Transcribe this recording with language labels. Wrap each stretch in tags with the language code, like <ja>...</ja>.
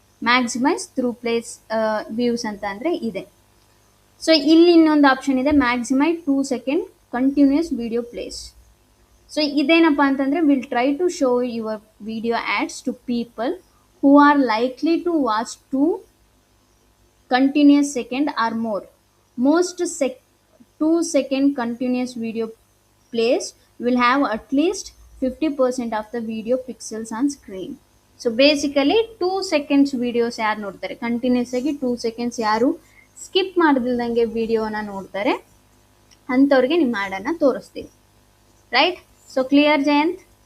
<kn>Maximise through place views ಅಂತ ಅಂದರೆ ಇದೆ. ಸೊ ಇಲ್ಲಿ ಇನ್ನೊಂದು ಆಪ್ಷನ್ ಇದೆ, maximise 2 second continuous video place. So ಇದೇನಪ್ಪ ಅಂತಂದರೆ,</kn> <en>Will try to show your video ads to people who are likely to watch 2 continuous second or more. Most 2 second continuous video plays will have at least 50% of the video pixels on screen.</en> <kn>So basically 2 seconds videos ಯಾರು ನೋಡ್ತಾರೆ, continuous ಆಗಿ 2 seconds ಯಾರು skip ಮಾಡದಿಲ್ದಂಗೆ ವಿಡಿಯೋನ ನೋಡ್ತಾರೆ ಅಂಥವ್ರಿಗೆ ನಿಮ್ಮ ಆ್ಯಡನ್ನು ತೋರಿಸ್ತೀವಿ. Right? So clear Jayant?</kn>